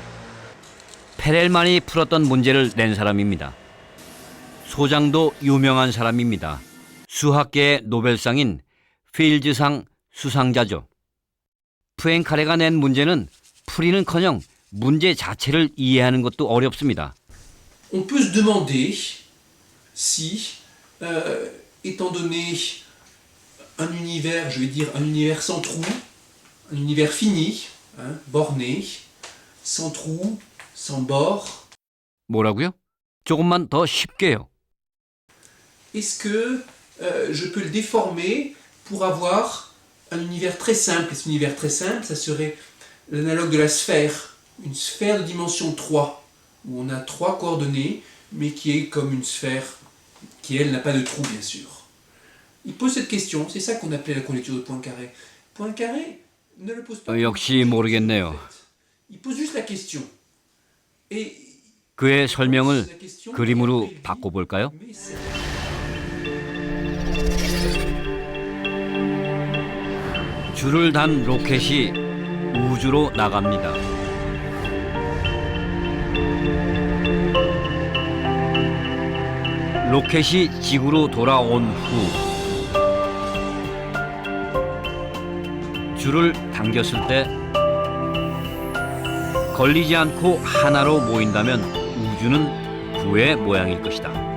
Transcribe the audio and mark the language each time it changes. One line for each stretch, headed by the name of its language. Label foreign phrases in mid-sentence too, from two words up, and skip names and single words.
Korean: 페렐만이 풀었던 문제를 낸 사람입니다. 소장도 유명한 사람입니다. 수학계의 노벨상인 필즈상 수상자죠. 푸엥카레가 낸 문제는 풀이는커녕 문제 자체를 이해하는 것도 어렵습니다.
French: On peut se demander si, étant donné un univers, je vais dire un univers sans trou, un univers fini, borné, sans trou, sans bord.
Korean: 뭐라고요? 조금만 더 쉽게요.
French: Est-ce que je peux le déformer pour avoir un univers très simple? Et cet univers très simple, ça serait l'analogue de la sphère, une sphère de dimension 3, où on a 3 coordonnées, mais qui est comme une sphère qui, elle, n'a pas de trou, bien sûr. Il pose cette question, c'est ça qu'on appelait la conjecture de Poincaré. Poincaré ne le pose pas.
Korean: 역시 모르겠네요.
French: Il pose juste la question. Et
Korean: 그의 설명을 그림으로 바꿔볼까요? 줄을 단 로켓이 우주로 나갑니다. 로켓이 지구로 돌아온 후 줄을 당겼을 때 걸리지 않고 하나로 모인다면 우주는 부의 모양일 것이다.